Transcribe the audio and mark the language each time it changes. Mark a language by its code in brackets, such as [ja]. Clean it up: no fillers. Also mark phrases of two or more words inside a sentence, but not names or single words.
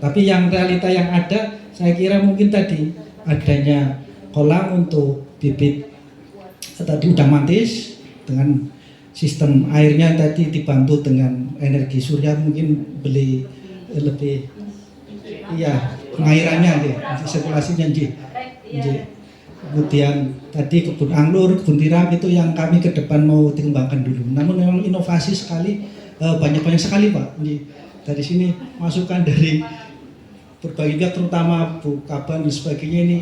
[id] Tapi yang realita yang ada, saya kira mungkin tadi adanya kolam untuk bibit tadi udah mantis dengan sistem airnya tadi dibantu dengan energi surya, mungkin beli lebih iya pengairannya nggih, sirkulasinya nggih. Kemudian tadi kebun anggur, kebun tiram itu yang kami ke depan mau dikembangkan dulu. Namun memang inovasi sekali, banyak sekali Pak. Dari sini masukan dari berbagai pihak, terutama Bu Kaban dan sebagainya ini.